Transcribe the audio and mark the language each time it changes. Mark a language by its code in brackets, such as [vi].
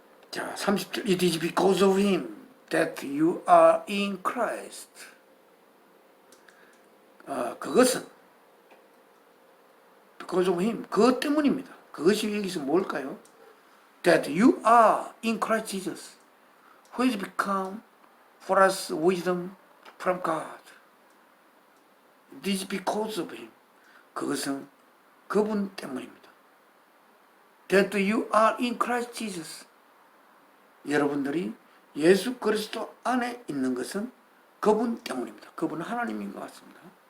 [ko] 자, 30절 [en] It is because of him that you are in Christ. [ko] 그것은 [en] because of him [ko] 그것 때문입니다. 그것이 여기서 뭘까요? [en] That you are in Christ Jesus who has become for us wisdom from God. It is because of him. [ko] 그것은 그분 때문입니다. [en] That you are in Christ Jesus. [ko] 여러분들이 예수 그리스도 안에 있는 것은 그분 때문입니다. 그분은 하나님인 것 같습니다.